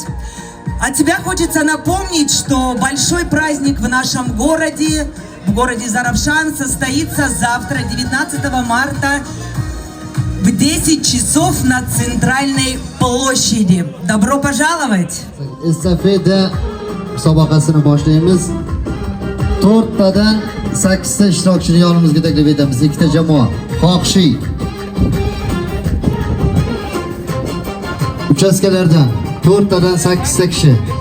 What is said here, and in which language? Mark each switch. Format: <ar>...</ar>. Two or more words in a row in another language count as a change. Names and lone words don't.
<ru>От себя хочется напомнить, что большой праздник в нашем городе, в городе Заравшан, состоится завтра, 19 марта, в 10 часов на Центральной площади. Добро пожаловать!</ru> <uz>Estafeta musobaqasini boshlaymiz. 4 tadan 8 ta ishtirokchini yonimizga taklif etamiz. 2 ta jamoa. Xohishi. Uchastkalardan 4 tadan 8 ta kishi.</uz>